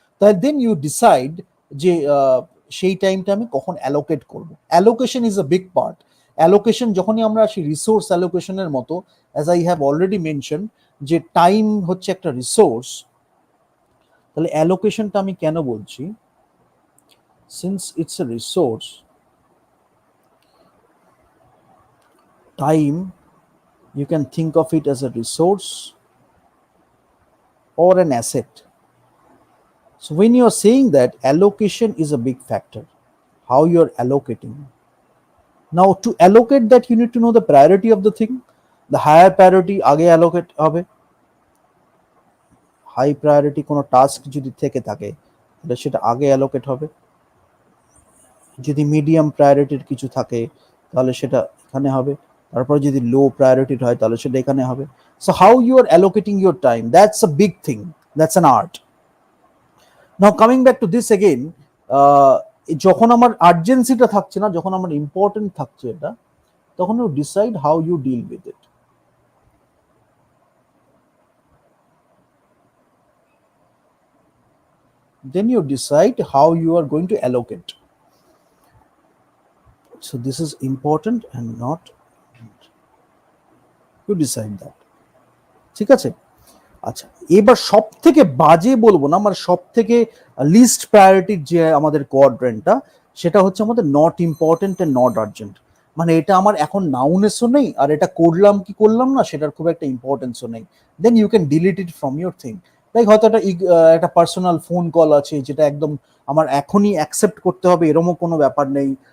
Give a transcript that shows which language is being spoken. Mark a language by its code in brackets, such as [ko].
[bn] তাই [en] then you decide [bn] যে সেই টাইমটা আমি কখন অ্যালোকেট করব। [en] Allocation is a big part. [bn] Allocation যখনই আমরা আসি রিসোর্স অ্যালোকেশনের মতো, [en] as I have already mention [bn] যে টাইম হচ্ছে একটা রিসোর্স, তাহলে অ্যালোকেশনটা আমি কেন বলছি? [en] Since it's a resource, time you can think of it as a resource or an asset. So when you are saying that, allocation is a big factor, how you are allocating. Now to allocate that, you need to know the priority of the thing. The higher priority [bn] আগে allocate হবে, high priority কোনো task যদি থেকে থাকে তাহলে সেটা আগে allocate হবে। যদি মিডিয়াম প্রায়োরিটির কিছু থাকে তাহলে সেটা এখানে হবে, তারপর যদি লো প্রায়োরিটির হয় তাহলে সেটা এখানে হবে। [en] So how you are allocating your time, that's a big thing, that's an art. Now coming back to this again, [bn] যখন আমার আর্জেন্সিটা থাকছে না, যখন আমার ইম্পর্টেন্ট থাকছে এটা, [en] তখন you decide how you deal with it. Then you decide how you are going to allocate. So this is important and not, you decide that. [bn] ঠিক আছে, আচ্ছা। এবার সব থেকে বাজে বলবো না, আমার সব থেকে লিস্ট প্রায়োরিটির যে আমাদের কোয়াড্রেন্টটা, সেটা হচ্ছে আমাদের not important and not urgent. মানে এটা আমার এখন নাউনেসও নেই, আর এটা করলাম কি করলাম না সেটার খুব একটা ইম্পর্টেন্সও নেই। [en] Then you can delete it from your thing. [bn] Like হয়তো একটা পার্সোনাল ফোন কল আছে যেটা একদম আমার এখনই অ্যাকসেপ্ট করতে হবে এরকমও কোনো ব্যাপার নেই।